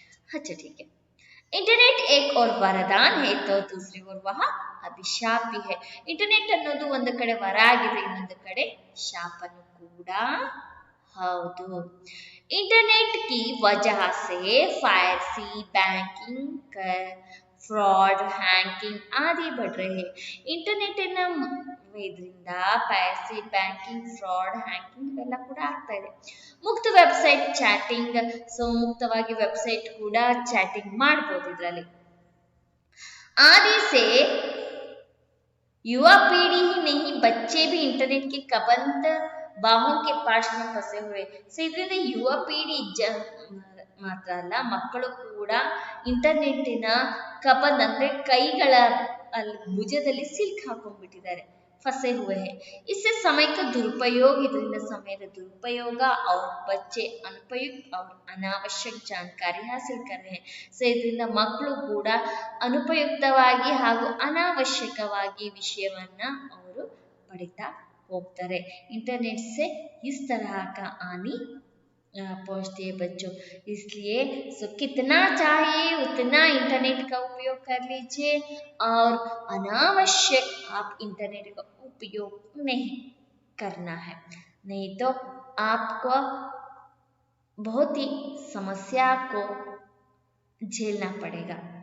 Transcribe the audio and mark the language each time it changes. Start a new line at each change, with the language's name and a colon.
Hindi: अच्छा ठीक है, इंटरनेट एक और वरदान है तो दूसरी ओर वह अभिशाप भी है।
Kannada: इंटरनेट ಅನ್ನೋದು ಒಂದು ಕಡೆ ವರ ಆಗಿದೆ, ಇನ್ನೊಂದು ಕಡೆ ಶಾಪನೂ ಕೂಡ ಹೌದು।
Hindi: इंटरनेट की वजह से फायरसी, बैंकिंग फ्रॉड, हैकिंग आदि बढ़ रहे हैं।
Kannada: इंटरनेट ಇದರಿಂದ ಪೈರಸಿ, ಬ್ಯಾಂಕಿಂಗ್, ಫ್ರಾಡ್, ಹ್ಯಾಕಿಂಗ್ ಇವೆಲ್ಲ ಕೂಡ ಆಗ್ತಾ ಇದೆ। ಮುಕ್ತ ವೆಬ್ಸೈಟ್ ಚಾಟಿಂಗ್, ಸೊ ಮುಕ್ತವಾಗಿ ವೆಬ್ಸೈಟ್ ಕೂಡ ಚಾಟಿಂಗ್ ಮಾಡಬಹುದು ಇದರಲ್ಲಿ।
Hindi: आदि से युवा पीढ़ी ही नहीं बच्चे भी इंटरनेट के कबंध बाहों के पास में फंसे हुए।
Kannada: ಸೊ ಇದರಿಂದ ಯುವ ಪೀढ़ಿ ಮಾತ್ರ ಅಲ್ಲ, ಮಕ್ಕಳು ಕೂಡ ಇಂಟರ್ನೆಟ್ಟಿನ ಕಬಂಧ ಅಂದ್ರೆ ಕೈಗಳ ಭುಜದಲ್ಲಿ ಸಿಲ್ಕ್ ಹಾಕೊಂಡ್ಬಿಟ್ಟಿದ್ದಾರೆ,
Hindi: फंसे हुए हैं। इससे समय का दुरुपयोग,
Kannada: ಇದರಿಂದ ಸಮಯದ ದುರುಪಯೋಗ
Hindi: और बच्चे अनुपयुक्त और अनावश्यक जानकारी हासिल कर रहे हैं।
Kannada: ಸೊ ಇದರಿಂದ ಮಕ್ಕಳು ಕೂಡ ಅನುಪಯುಕ್ತವಾಗಿ ಹಾಗೂ ಅನಾವಶ್ಯಕವಾಗಿ ವಿಷಯವನ್ನ ಅವರು ಪಡಿತಾ ಹೋಗ್ತಾರೆ।
Hindi: इंटरनेट से इस तरह का हानि पहुंचती है बच्चों, इसलिए कितना चाहिए उतना इंटरनेट का उपयोग कर लीजिए और अनावश्यक आप इंटरनेट का उपयोग नहीं करना है, नहीं तो आपको बहुत ही समस्या को झेलना पड़ेगा।